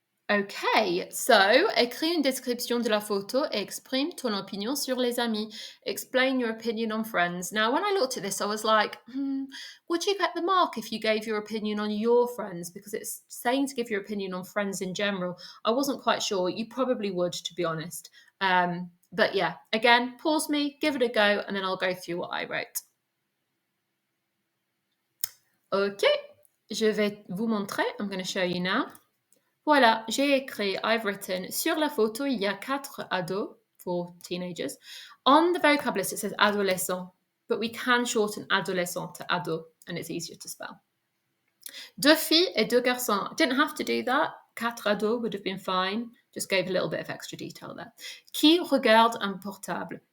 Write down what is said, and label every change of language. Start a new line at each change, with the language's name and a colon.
French: Okay, so écris une description de la photo et exprime ton opinion sur les amis.
English: Explain your opinion on friends. Now, when I looked at this, I was like, would you get the mark if you gave your opinion on your friends? Because it's saying to give your opinion on friends in general. I wasn't quite sure. You probably would, to be honest. But yeah, again, pause me, give it a go, and then I'll go through what I wrote. Ok,
French: je vais vous montrer.
English: I'm going to show you now.
French: Voilà, j'ai écrit,
English: I've written,
French: sur la photo, il y a 4 ados,
English: 4 teenagers. On the vocab list, it says adolescent, but we can shorten adolescent to ado, and it's easier to spell.
French: 2 filles et 2 garçons.
English: Didn't have to do that. 4 ados would have been fine. Just gave a little bit of extra detail there.
French: Qui regarde un portable?